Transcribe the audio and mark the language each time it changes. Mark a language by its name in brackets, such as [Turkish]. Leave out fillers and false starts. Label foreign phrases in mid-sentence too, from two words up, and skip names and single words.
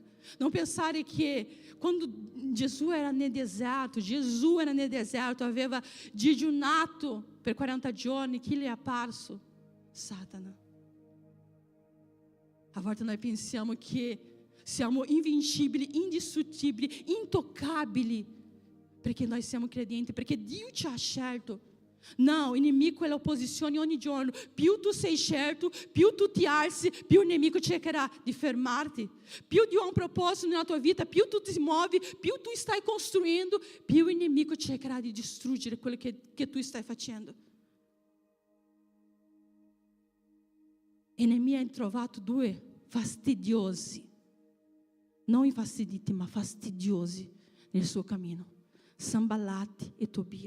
[Italian] Non pensare che quando Gesù era nel deserto, aveva digiunato per 40 giorni, chi gli è apparso? Satana. A volte noi pensiamo che siamo invincibili, indistruttibili, intoccabili, perché noi siamo credenti, perché Dio ci ha scelto. [Portuguese] Não, o inimigo é [Italian] l'opposizione ogni giorno. Più tu sei certo, più tu ti alzi, più il nemico cercherà di fermarti. Più Dio ha un proposito nella tua vita, più tu ti muovi, più tu stai costruendo, più il nemico cercherà di distruggere quello che tu stai facendo. E Neemia ha trovato due fastidiosi, non infastiditi, ma fastidiosi nel suo cammino: Sanballat e Tobia.